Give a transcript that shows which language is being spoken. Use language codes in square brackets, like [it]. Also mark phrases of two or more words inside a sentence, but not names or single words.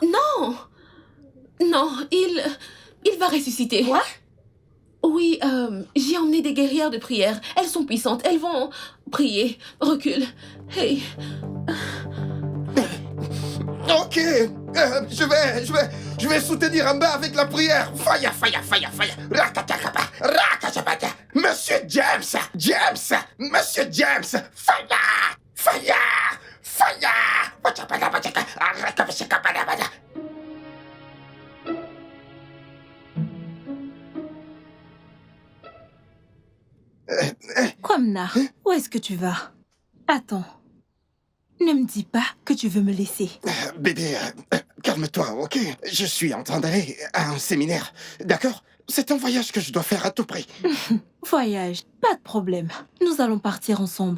[fr] Non! Non, il va ressusciter. Quoi? Oui, j'ai emmené des guerrières de prière. Elles sont puissantes. Elles vont prier. Recule. Hey. Ok, je vais soutenir en bas avec la prière. Faya, faya, faya, faya. Rakatakaba, rakachabata. Monsieur James, Monsieur James, faya, faya, faya. Wachapata, wachaka, rakabashakabada. Kwamna, où est-ce que tu vas? Attends. Ne me dis pas que tu veux me laisser. Bébé, calme-toi, ok? Je suis en train d'aller à un séminaire, d'accord? C'est un voyage que je dois faire à tout prix. Voyage, pas de problème. Nous allons partir ensemble.